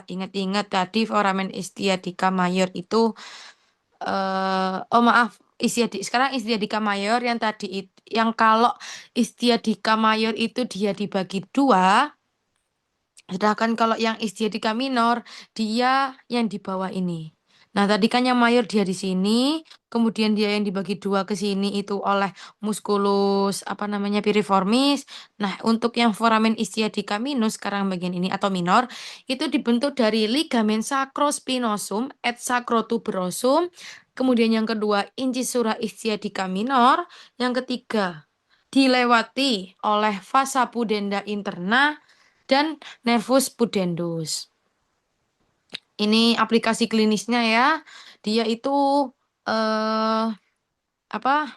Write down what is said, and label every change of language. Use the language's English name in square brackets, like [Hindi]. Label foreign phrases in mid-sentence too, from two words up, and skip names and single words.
[Indonesian] Ingat-ingat tadi [Latin] foramen istiadica mayor [Indonesian] itu oh maaf, sekarang [Latin] istiadica mayor [Indonesian] yang tadi yang kalau [Latin] istiadica mayor [Indonesian] itu dia dibagi dua, sedangkan kalau yang [Latin] istiadica minor [Indonesian] dia yang di bawah ini. Nah, tadi kan yang mayor dia di sini, kemudian dia yang dibagi dua ke sini itu oleh musculus apa namanya piriformis. Nah, untuk yang [Latin] foramen istiadica minus [Indonesian] sekarang bagian ini atau minor itu dibentuk dari ligamen [Latin] sacrospinosum et sacrotuberosum. [Indonesian] Kemudian yang kedua [Latin] incisura istiadica minor, [Indonesian] yang ketiga dilewati oleh [Latin] vasa pudenda interna [Indonesian] dan [Latin] nervus pudendus. [Indonesian] Ini aplikasi klinisnya ya. Dia itu apa?